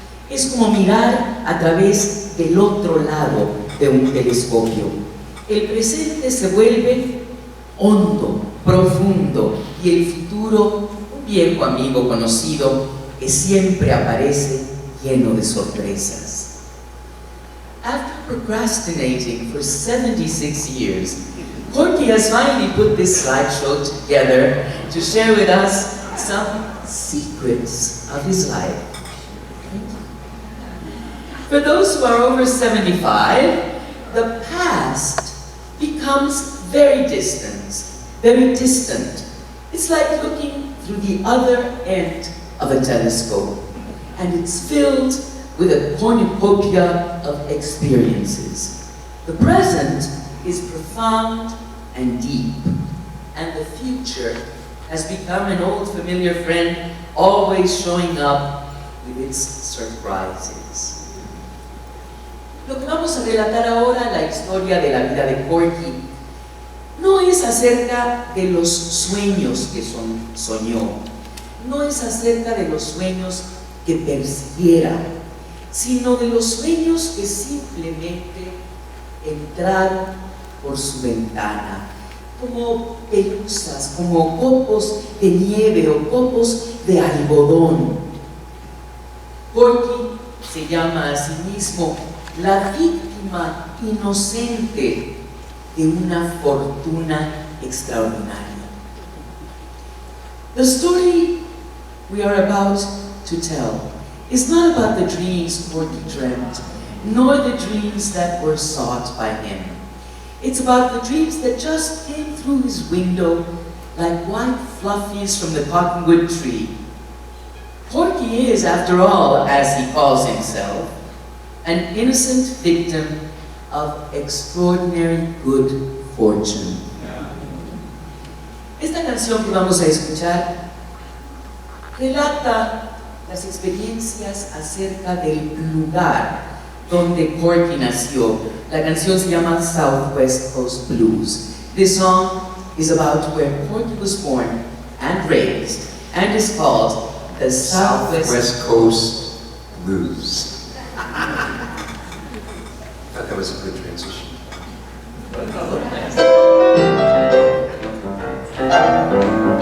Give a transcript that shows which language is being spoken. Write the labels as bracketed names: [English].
[Spanish] Es como mirar a través del otro lado de un telescopio. El presente se vuelve hondo, profundo, y el futuro, un viejo amigo conocido que siempre aparece lleno de sorpresas. [English] After procrastinating for 76 years, Corky has finally put this slideshow together to share with us some secrets of his life. For those who are over 75, the past becomes very distant. It's like looking through the other end of a telescope, and it's filled with a cornucopia of experiences. The present is profound and deep, and the future has become an old familiar friend, always showing up with its surprises. [Spanish] Lo que vamos a relatar ahora, la historia de la vida de Corky, no es acerca de los sueños que soñó, no es acerca de los sueños que persiguiera, sino de los sueños que simplemente entraron por su ventana, como pelusas, como copos de nieve o copos de algodón. Corky se llama a sí mismo la víctima inocente de una fortuna extraordinaria. [English] The story we are about to tell is not about the dreams Corky dreamt, nor the dreams that were sought by him. It's about the dreams that just came through his window like white fluffies from the cottonwood tree. Corky is, after all, as he calls himself, an innocent victim of extraordinary good fortune. [Spanish] Esta canción que vamos a escuchar relata las experiencias acerca del lugar donde Corky nació. La canción se llama Southwest Coast Blues. [English] This song is about where Corky was born and raised, and is called the Southwest Coast Blues. I thought that was a good transition.